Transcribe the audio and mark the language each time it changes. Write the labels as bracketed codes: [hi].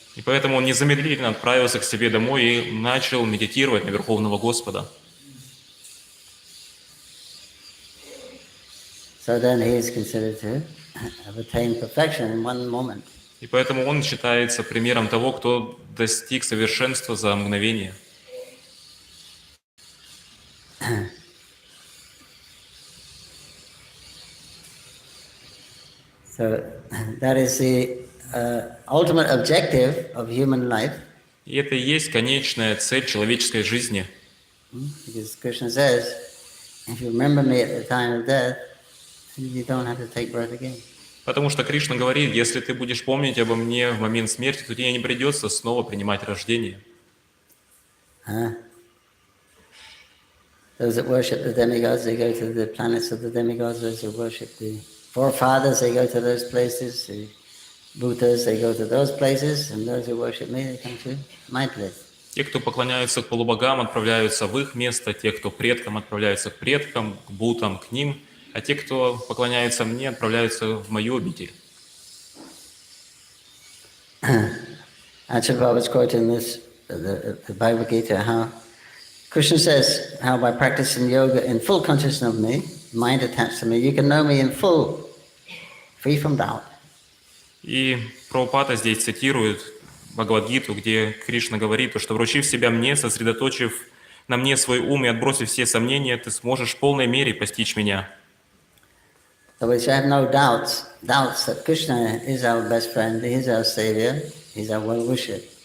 [ru] И поэтому он незамедлительно отправился к себе домой и начал медитировать на Верховного Господа. [en] So then he is considered to have attained perfection in one moment. [ru] И поэтому он считается примером того, кто достиг совершенства за мгновение. [en] So that is the ultimate objective of human life. [ru] И это и есть конечная цель человеческой жизни. [en] Because Krishna says, if you remember me at the time of death, you don't have to take birth again. [ru] Потому что Кришна говорит, если ты будешь помнить обо мне в момент смерти, то тебе не придется снова принимать рождение. [en] Those that worship the demigods, they go to the planets of the demigods. Those who worship the forefathers, they go to those places. The Bhutas, they go to those places. And those who worship me, they come to my place. [ru] Те, кто поклоняются к полубогам, отправляются в их место. Те, кто предкам, отправляются к предкам, к Бутам, к ним. А те, кто поклоняется мне, отправляются в мою обитель. [en] Acharya Prabhupada was quoting this, the Bhagavad Gita, how Krishna says, how by practicing yoga in full consciousness of me, mind attached to me, you can know me in full, free from doubt. [ru] И Прабхупада здесь цитирует Бхагавадгиту, где Кришна говорит, что вручив себя мне, сосредоточив на мне свой ум и отбросив все сомнения, ты сможешь в полной мере постичь меня. [en] So we should have no doubts that Krishna is our best friend, he is our savior, he is our well-wisher.